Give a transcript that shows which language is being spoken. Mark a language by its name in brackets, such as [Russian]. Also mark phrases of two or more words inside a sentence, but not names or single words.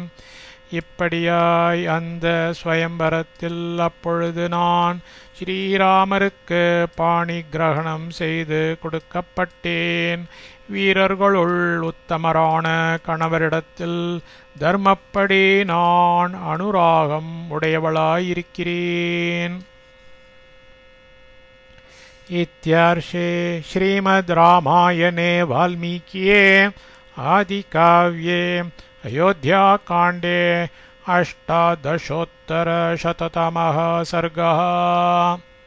[Tamil] இப்படியாய் அந்த ஸ்வயம்பரத்தில் அப்பொழுது நான் ஸ்ரீராமருக்கு பாணி கிரகணம் செய்து கொடுக்கப்பட்டேன். வீரர்களுள் உத்தமரான கணவரிடத்தில் தர்மப்படி நான் அனுராகம் உடையவளாயிருக்கிறேன். [Sanskrit] इत्यार्षे श्रीमद् रामायणे वाल्मीकिये आदिकाव्ये अयोध्याकाण्डे 18-शततमः सर्गः।